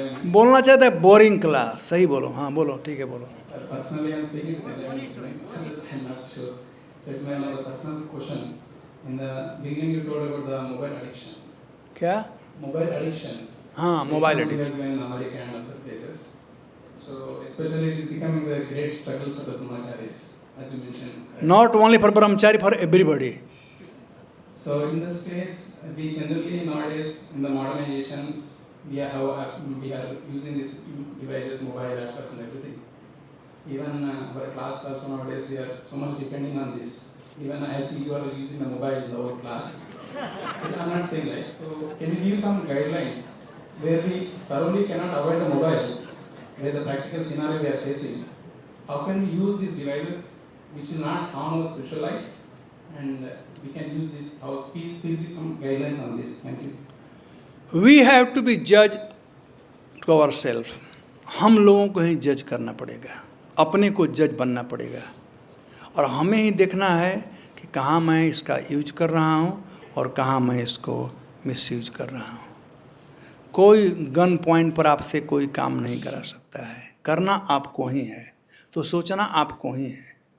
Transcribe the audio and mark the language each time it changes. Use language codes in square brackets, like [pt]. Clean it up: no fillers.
[hi] बोलना चाहते हैं बोरिंग क्लास, सही बोलो, हाँ बोलो, ठीक है बोलो। [en] Personally, I'm speaking is enlightening. I'm not sure. So it's my personal question. In the beginning, you told about the mobile addiction. [hi] क्या? [en] Mobile addiction. हाँ, mobile addiction. In America and other places. So especially it is becoming a great struggle for the brahmacharis, as you mentioned. Not only for brahmachari, for everybody. So in this case, we generally nowadays in the modernization, we are using these devices, mobile laptops and everything. Even our class also nowadays we are so much depending on this. Even as you are using the mobile in our class, which I'm not saying like. So can you give some guidelines where we thoroughly cannot avoid the mobile, where the practical scenario we are facing? How can we use these devices which will not harm our spiritual life, and we can use this? How please give some guidelines on this. Thank you. We have to be judge to ourselves. [hi] हम लोगों को ही जज करना पड़ेगा, अपने को जज बनना पड़ेगा, और हमें ही देखना है कि कहाँ मैं इसका यूज कर रहा हूँ और कहाँ मैं इसको मिसयूज कर रहा हूँ। कोई गन पॉइंट पर आपसे कोई काम नहीं करा सकता है, करना आपको ही है, तो सोचना आपको ही है।